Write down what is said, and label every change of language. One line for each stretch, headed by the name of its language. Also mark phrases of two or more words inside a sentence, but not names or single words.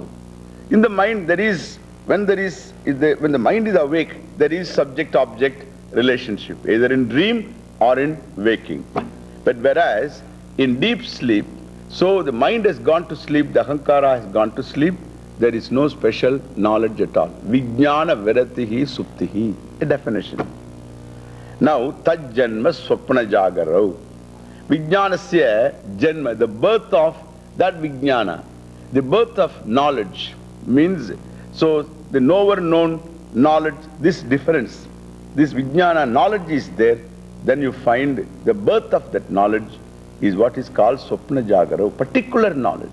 English: In the mind there is, when the mind is awake, there is subject-object relationship, either in dream or in waking. But whereas in deep sleep, so the mind has gone to sleep, the Ahankara has gone to sleep, there is no special knowledge at all.
Sanskrit: Vijnana viratihi suptihi,
English: a definition. Now,
Sanskrit: tajjanma swapna jagarau. Vijnanasya janma,
English: the birth of that Vijnana, the birth of knowledge means, so the knower known knowledge, this difference, this Vijnana knowledge is there, then you find the birth of that knowledge is what is called
Sanskrit: swapna jagarau,
English: particular knowledge.